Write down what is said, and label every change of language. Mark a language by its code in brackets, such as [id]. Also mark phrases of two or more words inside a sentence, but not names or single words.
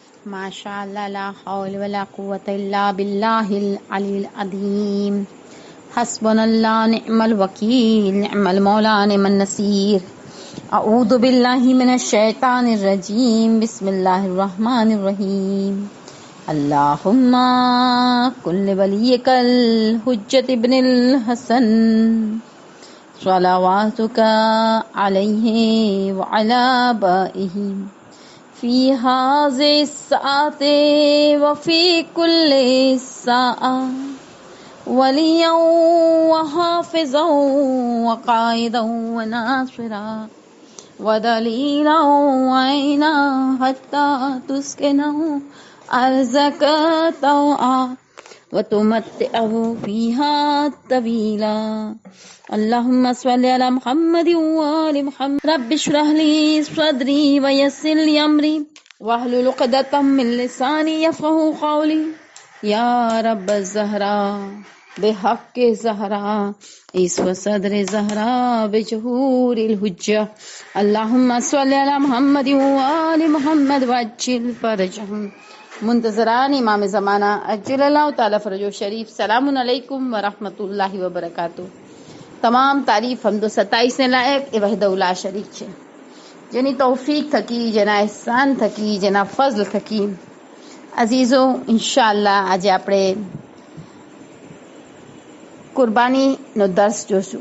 [ar] ما شاء الله لا حول ولا قوة إلا بالله العلي العظيم. حسبنا الله نعم الوكيل نعم المولى نعم النصير. أعوذ بالله من الشيطان الرجيم. بسم الله الرحمن الرحيم. اللهم كن لوليك الحجة ابن الحسن صلواتك عليه و على آبائه في هذه الساعة وفي كل ساعة وليا وحافظا وقائدا وناصرا ودليلا وعينا حتى تسكنه أرضك طوعا وتمتعه فيها طويلا. اللهم صل على محمد وآل محمد. رب اشرح لي صدري ويسر لي أمري واحلل عقدة من لساني يفقهوا قولي. يا رب الزهراء بحق الزهراء اشف صدر الزهراء بظهور الحجة. اللهم صل على محمد وآل محمد وعجل فرجهم. [ur] منتظران امام زمانہ [ar] عجل الله تعالى فرجه الشريف. سلام عليكم ورحمة الله وبركاته. [gu] તમામ તારીફ હમદો સતાઈસને લાયક એ [ar] وحده لا شريك [gu] છે, જેની તૌફીક થકી, જેના એહસાન થકી, જેના ફઝલ થકી અઝીઝો ઇન્શાઅલ્લાહ આજે આપણે કુરબાનીનો દર્સ જોશું।